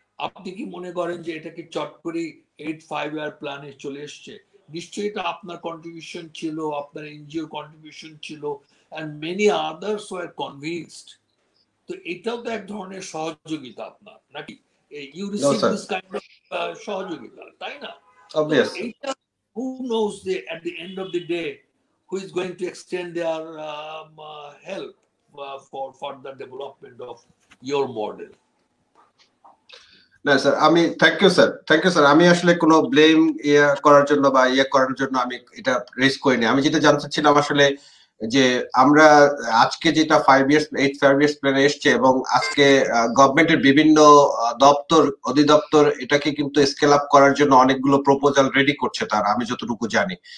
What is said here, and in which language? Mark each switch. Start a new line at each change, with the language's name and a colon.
Bangla: আপনি কি মনে করেন যে এটাকে চট করে 8-5 ইয়ার প্ল্যানে চলে এসছে? নিশ্চয়ই এটা আপনার কন্ট্রিবিউশন ছিল, আপনার এনজিও কন্ট্রিবিউশন ছিল,
English: and many others were convinced.
Bangla: তো এটাও তো এক ধরনের সহযোগিতা আপনার, নাকি?
English: You receive this kind of
Bangla: সহযোগিতা, তাই না? এইটা
English: who knows at the end of the day who is going to extend their help for further development of your model.
Bangla: না স্যার, আমি থ্যাংক ইউ স্যার। আমি আসলে কোনো ব্লেম করার জন্য বা করার জন্য আমি এটা রেজ করিনি। আমি যেটা জানতে চাচ্ছিলাম আসলে যে আমরা আজকে যেটা 5 ইয়ার্স প্ল্যানে এসছে এবং আজকে গভর্নমেন্টের বিভিন্ন দপ্তর অধিদপ্তর এটাকে কিন্তু স্কেল আপ করার জন্য অনেকগুলো প্রপোজাল রেডি করছে তারা, আমি যতটুকু জানি।